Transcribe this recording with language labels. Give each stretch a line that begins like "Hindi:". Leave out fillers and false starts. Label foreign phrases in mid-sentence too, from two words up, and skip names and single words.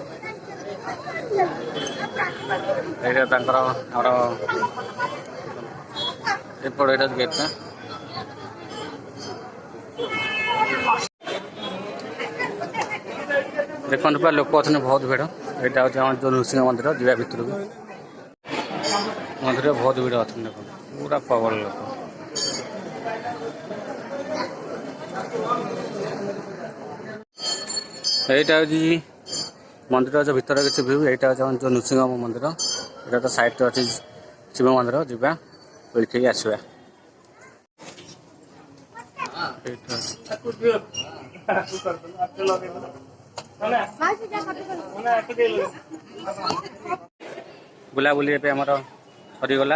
Odia: ଏଇଟା ତାଙ୍କର ଆମର ଏପଟ ଏଇଟା ଗେଟ୍ଟା। ଦେଖନ୍ତୁ ପୁରା ଲୋକ ଅଛନ୍ତି ବହୁତ ଭିଡ଼। ଏଇଟା ହେଉଛି ଆମର ଯେଉଁ ନୃସିଂହ ମନ୍ଦିର ଯିବା ଭିତରକୁ। ମନ୍ଦିରରେ ବହୁତ ଭିଡ଼ ଅଛନ୍ତି। ଦେଖନ୍ତୁ ପୁରା ପ୍ରବଳ ଲୋକ।
Bangla: এইটা হচ্ছে মন্দির ভিতরে কিছু ভিউ। এইটা হচ্ছে আমার
Odia: ଯେଉଁ ନୃସିଂହ ମନ୍ଦିର। এটা ତ ସାଇଡ଼ରେ ଅଛି ଶିବ ମନ୍ଦିର। ଯିବା ଏଇଠିକି ଆସିବା। ବୁଲାବୁଲି ଏବେ ଆମର ସରିଗଲା।